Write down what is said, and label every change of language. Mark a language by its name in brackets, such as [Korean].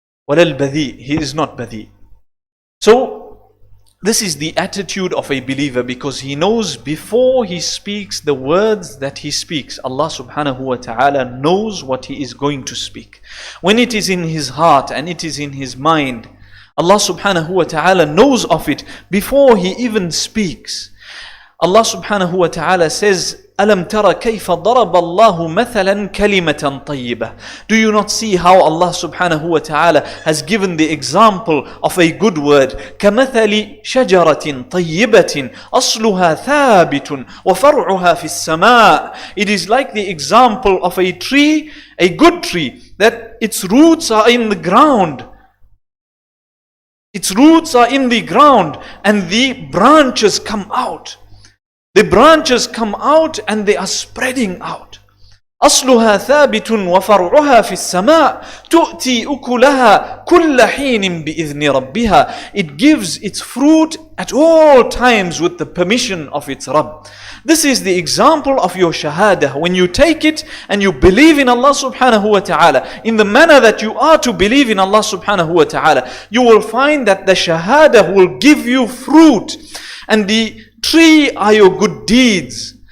[Arabic] وَلَا الْبَذِيء, [English] he is not badhi. So, this is the attitude of a believer, because he knows before he speaks the words that he speaks, Allah subhanahu wa ta'ala knows what he is going to speak. When it is in his heart and it is in his mind, Allah subhanahu wa ta'ala knows of it before he even speaks. Allah subhanahu wa ta'ala says, [Arabic] أَلَمْ تَرَ كَيْفَ ضَرَبَ اللَّهُ مَثَلًا كَلِمَةً طَيِّبَةً. [English] Do you not see how Allah subhanahu wa ta'ala has given the example of a good word? [Arabic] كَمَثَلِ شَجَرَةٍ طَيِّبَةٍ أَصْلُهَا ثَابِتٌ وَفَرْعُهَا فِي السَّمَاءِ. [English] It is like the example of a tree, a good tree, that its roots are in the ground. Its roots are in the ground and the branches come out. The branches come out and they are spreading out. [Arabic] أصلها ثابت وفرعها في السماء تؤتي أكلها كل حين بإذن ربها. [English] It gives its fruit at all times with the permission of its Rabb. This is the example of your shahada. When you take it and you believe in Allah subhanahu wa ta'ala in the manner that you are to believe in Allah subhanahu wa ta'ala, you will find that the shahada will give you fruit, and the tree are your good deeds.